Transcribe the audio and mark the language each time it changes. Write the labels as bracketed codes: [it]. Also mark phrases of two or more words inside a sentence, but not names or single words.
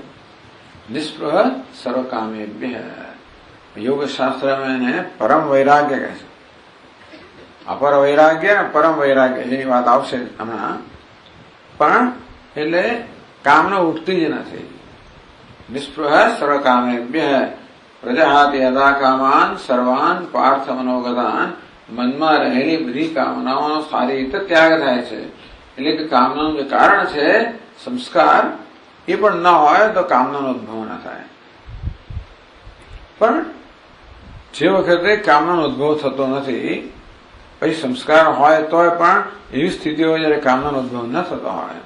[sa] નિસ્પૃહ સર્વકામેભ્ય. [gu] યોગશાસ્ત્રમાં એને પરમ વૈરાગ્ય કહે છે. અપર વૈરાગ્ય અને પરમ વૈરાગ્ય જેની વાત આવશે હમણાં. પણ એટલે કામના ઉઠતી જ નથી. [sa] નિસ્પૃહ સર્વકામેભ્ય પ્રજાહાતિ યદા કામાન સર્વાન પાર્થ મનોગતાન. [gu] મનમાં રહેલી બધી કામનાઓનો સારી રીતે ત્યાગ થાય છે. એટલે કે કામનાનું જે કારણ છે સંસ્કાર, એ પણ ન હોય તો કામનાનો ઉદ્ભવ ન થાય. પણ જે વખતે કામનાનો ઉદ્ભવ થતો નથી, પછી સંસ્કાર હોય તોય પણ એવી સ્થિતિ હોય જયારે કામનાનો ઉદ્ભવ ન થતો હોય.